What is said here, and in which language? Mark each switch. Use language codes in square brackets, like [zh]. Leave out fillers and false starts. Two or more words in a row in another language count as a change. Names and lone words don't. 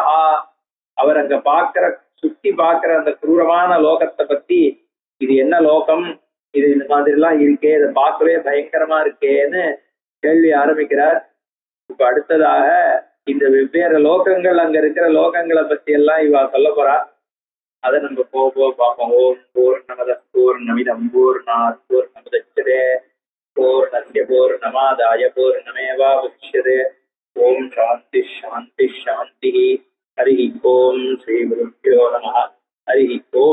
[ta] அவர் அங்க பாக்குற சுத்தி பாக்குற அந்த குரூரமான லோகத்தை பத்தி, இது என்ன லோகம், இது இந்த மாதிரி எல்லாம் இருக்கே, இதை பார்க்கவே பயங்கரமா இருக்கேன்னு கேள்வி ஆரம்பிக்கிறார். இப்ப அடுத்ததாக இந்த வெவ்வேறு லோகங்கள், அங்க இருக்கிற லோகங்களை பத்தி எல்லாம் இவா சொல்ல போறா. அதை நம்ம போக பார்ப்போம். [sa] ओम् पूर्णमद पूर्णमिदम् पूर्णात् पूर्णमुदच्यते पूर्णस्य पूर्णमादाय पूर्णमेवावशिष्यते. ओम् शान्ति शान्ति शान्ति. हरि ओम् श्री गुरुभ्यो नमः. हरि